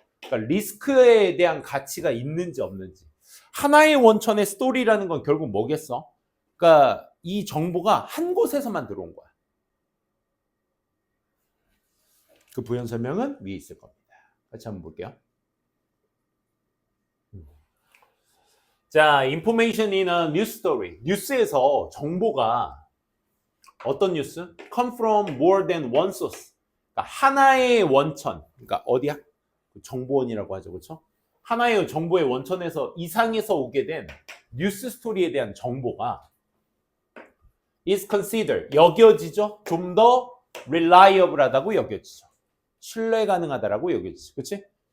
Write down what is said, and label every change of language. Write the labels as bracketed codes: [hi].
[ko] 그러니까 리스크에 대한 가치가 있는지 없는지. 하나의 원천의 스토리라는 건 결국 뭐겠어? 그러니까 이 정보가 한 곳에서만 들어온 거야. 그 부연 설명은 위에 있을 겁니다. 같이 한번 볼게요. [en] 자, information in a news story. [ko] 뉴스에서 정보가 어떤 뉴스? [en] come from more than one source. [ko] 그러니까 하나의 원천. 그러니까 어디야? 정보원이라고 하죠. 그렇죠? 하나의 정보의 원천에서 이상에서 오게 된 뉴스 스토리에 대한 정보가 [en] is considered. [ko] 여겨지죠? 좀 더 reliable하다고 여겨지죠. 신뢰 가능하다라고 여겨지죠. 그렇지?